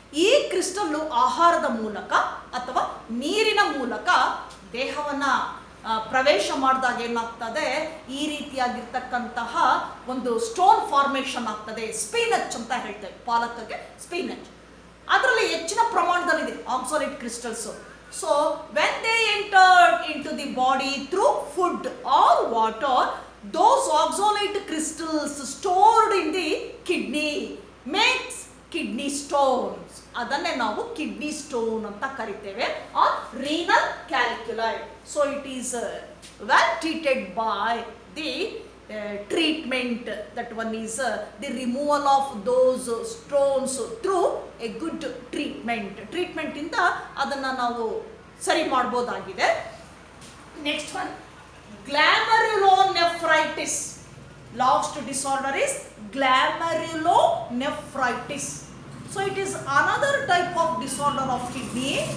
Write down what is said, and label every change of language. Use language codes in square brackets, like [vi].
[kn] ಈ ಕ್ರಿಸ್ಟಲ್ಲು ಆಹಾರದ ಮೂಲಕ ಅಥವಾ ನೀರಿನ ಮೂಲಕ ದೇಹವನ್ನ ಪ್ರವೇಶ ಮಾಡಿದಾಗ ಏನಾಗ್ತದೆ, ಈ ರೀತಿಯಾಗಿರ್ತಕ್ಕಂತಹ ಒಂದು ಸ್ಟೋನ್ ಫಾರ್ಮೇಷನ್ ಆಗ್ತದೆ. ಸ್ಪಿನಚ್ ಅಂತ ಹೇಳ್ತೇವೆ, ಪಾಲಕ್ಗೆ ಸ್ಪಿನಚ್. ಅದರಲ್ಲಿ ಹೆಚ್ಚಿನ ಪ್ರಮಾಣದಲ್ಲಿದೆ oxalate crystals. [en] So when they entered into the body through food or water, those oxalate crystals stored in the kidney makes kidney stones. [kn] ಅದನ್ನೇ ನಾವು ಕಿಡ್ನಿ ಸ್ಟೋನ್ ಅಂತ ಕರಿತೇವೆ, [en] or renal calculi. So it is well treated by the treatment. That one is the removal of those stones through a good treatment. [kn] Treatment ಇಂದ ಅದನ್ನ ನಾವು ಸರಿ ಮಾಡಬಹುದಾಗಿದೆ. Next one, ಗ್ಲಾಮರುಲೋನೆಫ್ರೈಟಿಸ್. [en] Last disorder is glomerulonephritis. So it is another type of disorder of kidney.